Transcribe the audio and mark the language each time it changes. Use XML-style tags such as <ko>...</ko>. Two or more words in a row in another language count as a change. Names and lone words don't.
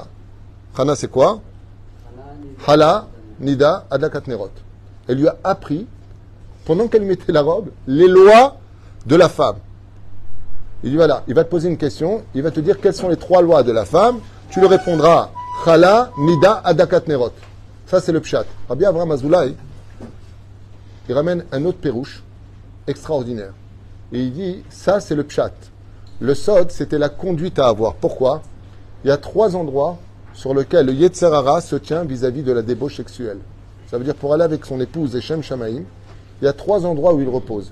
<he>Chana,</he> <fr>c'est quoi?</fr> <he>חלה, נידה, הדלקת נרות.</he> <fr>Elle lui a appris, pendant qu'elle mettait la robe, les lois de la femme. Il dit voilà, il va te poser une question, il va te dire quelles sont les 3 lois de la femme. Tu lui répondras</fr> <he>חלה, נידה, הדלקת נרות.</he> <fr>Ça, c'est le pshat. Rabbi Avraham Azoulay, il ramène un autre pérouche extraordinaire. Et il dit ça, c'est le pshat. Le sod, c'était la conduite à avoir. Pourquoi? Il y a 3 endroits sur lesquels le</fr> <he>יצר הרע</he> <fr>se tient vis-à-vis de la débauche sexuelle. Ça veut dire pour aller avec son épouse</fr> <he>לשם שמים,</he> <fr>il y a 3 endroits où il repose.</fr>